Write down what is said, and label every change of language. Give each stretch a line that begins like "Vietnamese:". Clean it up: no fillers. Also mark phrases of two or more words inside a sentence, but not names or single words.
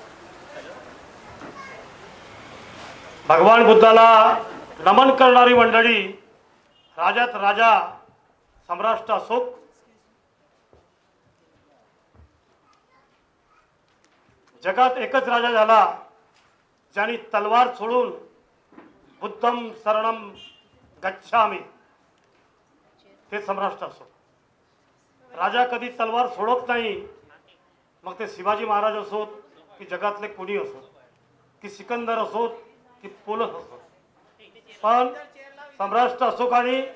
Marathi: भगवान बुद्धाला नमन करणारी मंडळी राजात राजा सम्राट अशोक, जगात एकच राजा झाला ज्यांनी तलवार सोडून
Pali: बुद्धम शरणम गच्छामी,
Marathi: ते सम्राट अशोक. राजा कधी तलवार सोडत नाही, मग ते शिवाजी महाराज असोत की जगातले कोणी असोत, की सिकंदर असोत की पोलस असोत, पण सम्राट अशोकाने